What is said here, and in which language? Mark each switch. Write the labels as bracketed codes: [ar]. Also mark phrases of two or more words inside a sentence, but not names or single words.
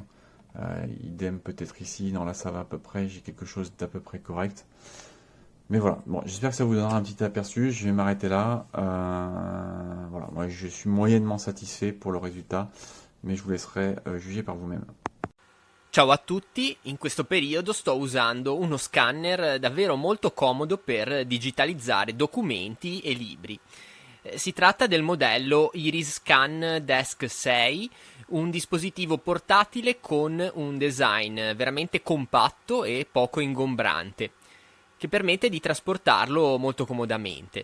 [fr] Idem peut-être ici, non là ça va à peu près, j'ai quelque chose d'à peu près correct. Mais voilà, bon, j'espère que ça vous donnera un petit aperçu. Je vais m'arrêter là. Voilà, moi je suis moyennement satisfait pour le résultat, mais je vous laisserai juger par vous-même. [it] Ciao a tutti, in questo periodo sto usando uno scanner davvero molto comodo per digitalizzare documenti e libri. Si tratta del modello Iris Scan Desk 6, un dispositivo portatile con un design veramente compatto e poco ingombrante, che permette di trasportarlo molto comodamente.